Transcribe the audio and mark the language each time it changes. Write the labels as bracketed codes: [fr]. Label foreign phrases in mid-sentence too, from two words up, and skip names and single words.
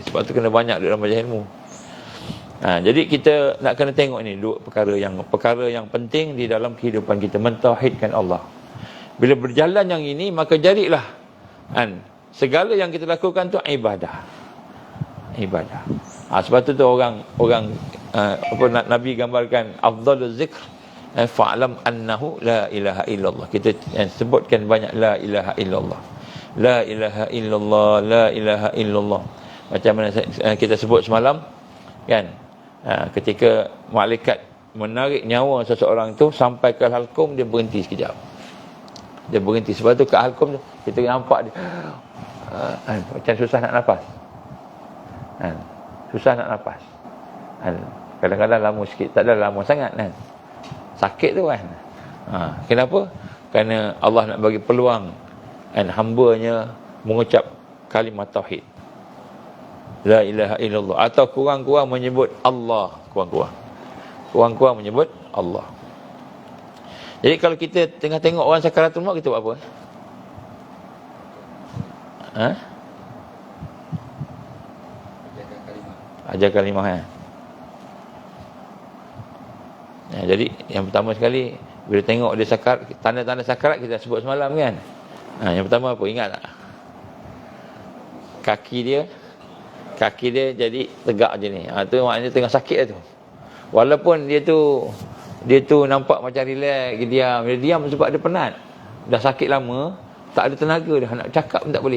[ms] Sebab tu kena banyak dalam majlis ilmu. Jadi kita nak kena tengok ni dua perkara yang penting di dalam kehidupan kita, mentauhidkan Allah. Bila berjalan yang ini, maka jadilah segala yang kita lakukan tu ibadah. Sebab tu orang Nabi gambarkan [ar] أفضل الذكر فاعلم أنه لا إله إلا الله. [ms] Kita sebutkan banyak [ar] لا إله إلا الله. لا إله إلا الله، لا إله إلا الله. [ms] Macam mana kita sebut semalam kan? Ketika malaikat menarik nyawa seseorang tu sampai ke halqum, dia berhenti sekejap. Dia berhenti. Sebab tu kat halqum tu kita nampak dia macam susah nak nafas. Susah nak nafas. Kadang-kadang lama sikit, tak ada lama sangat kan. Sakit tu kan. Kenapa? Kerana Allah nak bagi peluang hamba-Nya mengucap kalimat tauhid. [ar] لا إله إلا الله. [ms] Atau kurang-kurang menyebut Allah. Kurang-kurang menyebut Allah. Jadi kalau kita tengah tengok orang sakaratul maut, kita buat apa? Ajar kalimah jadi yang pertama sekali, bila tengok dia sakarat, tanda-tanda sakarat kita sebut semalam kan. Yang pertama apa? Ingat tak? Kaki dia jadi tegak je ni. Tu maknanya tengah sakit tu. Walaupun dia tu nampak macam relax, dia diam sebab dia penat. Dah sakit lama, tak ada tenaga dah, nak cakap pun tak boleh.